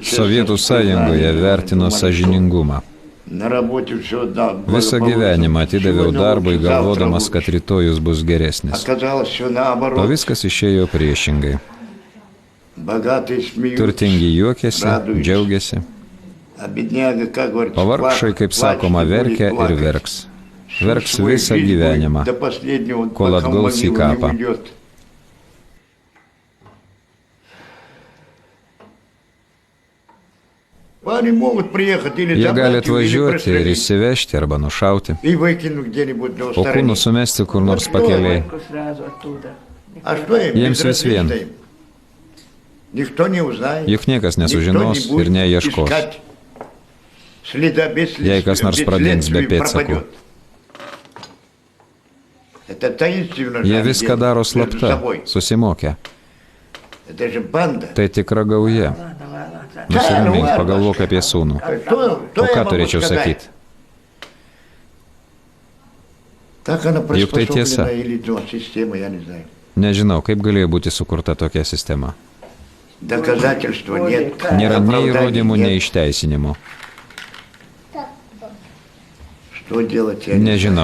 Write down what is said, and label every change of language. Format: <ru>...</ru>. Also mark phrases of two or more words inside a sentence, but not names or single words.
<lt>Sovietų sąjungoje vertino sąžiningumą.</lt> <ru>На работе все да.</ru> <lt>Visą gyvenimą atidaviau darbui, galvodamas, kad rytojus bus geresnis.</lt> <ru>Оказалось все</ru> <lt>O</lt> <ru>наоборот.</ru> <lt>viskas išėjo priešingai.</lt> <ru>Богатые смеются,</ru> <lt>Turtingi juokiasi,</lt> <ru>радуются.</ru> <lt>džiaugiasi,</lt> <ru>А бедняга, как говорится,</ru> <lt>o vargšai, kaip sakoma, verkia ir verks. Verks visą gyvenimą,</lt> <ru>до последнего,</ru> <lt>kol</lt> <ru>пока в</ru> <lt>atguls į</lt> <ru>могилу не</ru> <lt>kapą.</lt> <ru>уйдет. Они могут приехать или</ru> <lt>Jie gali</lt> <ru>забрать, или</ru> <lt>atvažiuoti ir</lt> <ru>пристрелить,</ru> <lt>išsivežti arba nušauti,</lt> <ru>и выкинуть где-нибудь на</ru> <lt>o kūnus</lt> <ru>стороне.</ru> <lt>sumesti kur nors pakeliai.</lt> <ru>А что им</ru> <lt>Jiems vis vien.</lt> <ru>безразлично им? Никто не узнает.</ru> <lt>Juk niekas</lt> <ru>Никто</ru> <lt>nesužinos</lt> <ru>не будет</ru> <lt>ir neieškos.</lt> <ru>искать следа без</ru> <lt>Jei kas nors pradings be</lt> <ru>следствия</ru> <lt>pėdsakų.</lt> <ru>пропадет. Это таинственно.</ru> <lt>Jie</lt> <ru>же они</ru> <lt>viską</lt> <ru>делают</ru> <lt>daro</lt> <ru>между</ru> <lt>slapta,</lt> <ru>собой.</ru> <lt>susimokę.</lt> <ru>Это же банда.</ru> <lt>Tai tikra gauja. Nusiramink, pagalvok apie sūnų.</lt> <ru>Что</ru> <lt>O</lt> <ru>я</ru> <lt>ką</lt> <ru>могу</ru> <lt>turėčiau</lt> <ru>сказать?</ru> <lt>sakyti?</lt> <ru>Так она</ru> <lt>Juk tai tiesa.</lt> <ru>приспособлена или ну, система, я не знаю.</ru> <lt>Nežinau, kaip galėjo būti sukurta tokia sistema.</lt> <ru>Доказательства нет.</ru> <lt>Nėra nei</lt> <ru>оправданий</ru> <lt>įrodymų,</lt> <ru>нет.</ru> <lt>nei išteisinimų.</lt> <ru>Что делать, я не знаю.</ru>